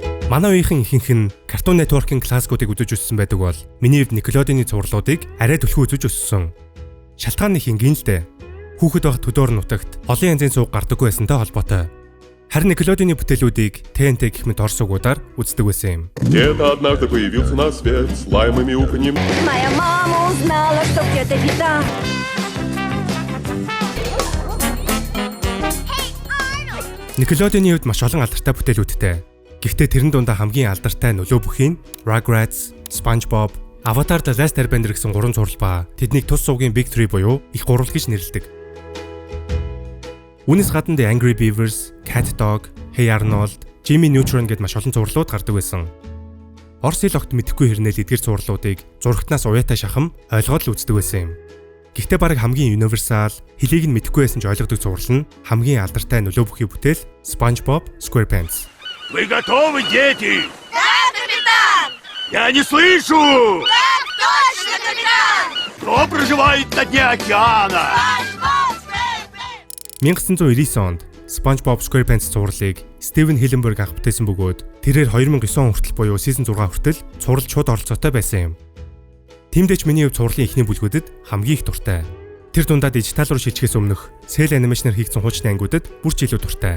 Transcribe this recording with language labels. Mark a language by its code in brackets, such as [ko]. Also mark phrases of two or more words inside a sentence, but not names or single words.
[mn] Манай үеийнхэн ихэнх нь Cartoon Network-ийн классикуудыг үзэж өссөн байдаг бол миний хувьд Nickelodeon-ийн зурлуудыг арай түлхүү үзэж өссөн. Шалтгаан нэг ингийн л дээ. Хүүхэд байх төдөөр нутагт олон янзын сууг гардаггүй байсантай холбоотой. Харин Nickelodeon-ийн бүтээлүүдийг TNT гэх мэт орс угуудаар үздэг байсан юм. [ru] Где-то однажды появился на свет с лаем и мяуканьем. Моя мама узнала, что где-то беда. [mn] Nickelodeon-ийн хувьд маш олон алдартай бүтээлүүдтэй. Гэхдээ тэрэн дундаа хамгийн алдартай нөлөө бүхий нь Rugrats, SpongeBob, Avatar: The Last Airbender гэсэн гурван зураг ба тэднийг тус суугийн Big 3 буюу их гурвал гэж нэрлэдэг. Үүнээс гадна The Angry Beavers, Cat Dog, Hey Arnold, Jimmy Neutron гэд маш олон зурлууд гардаг байсан. Орос хэл огт мэдэхгүй хэрнээл эдгээр зурлуудыг зурагтнаас уяатай шахам ойлгоод л үздэг байсан юм. Гэхдээ бараг хамгийн universal, хэлийг нь мэдэхгүй байсан ч ойлгодог зурвал нь хамгийн алдартай нөлөө бүхий бүтээл SpongeBob SquarePants. [ru] Вы готовы, дети? Да, капитан! Я не слышу! Так точно, капитан! Кто проживает на дне океана? [mn] 1999 онд SpongeBob SquarePants зурлыг Стивен Hillenburg анх бүтээсэн бөгөөд тэрээр 2009 он хүртэл буюу season 6 хүртэл цувралд шууд оролцоотой байсан юм. Тиймдээч миний хувьд цувралын эхний бүлгүүдэд хамгийн их дуртай. Тэр дундаа дижитал руу шилжихээс өмнөх [en] cel animation- [mn] аар хийгдсэн хуучны ангиудад бүр ч илүү дуртай.